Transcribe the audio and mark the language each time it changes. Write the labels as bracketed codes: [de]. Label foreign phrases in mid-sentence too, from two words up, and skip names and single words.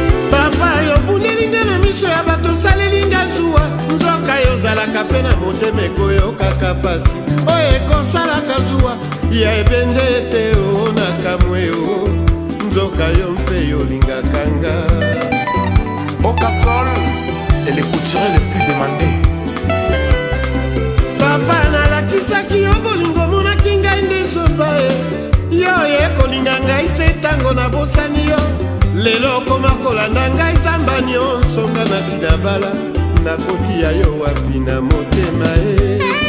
[ln] Papa, yo bundeli nga na miso ya bato, osaleli nga zuwa. Nzoka yo ozalaka mpe na motema ekoyokaka pasi, oyo ekosalaka zuwa ya ebende te, o na kamwe o. Nzoka yo mpe yolingaka nga. [fr] Okasol, et le couturier le plus demandé. [ln] Papa, nalakisaki yo bolingo, monaki ngai nde nzoba e. Yo ye kolinga ngai se tango na bosani yo. Lelo okoma kolanda ngai zamba nyonso, nga na sida bala. Nakoti ya yo wapi na motema e.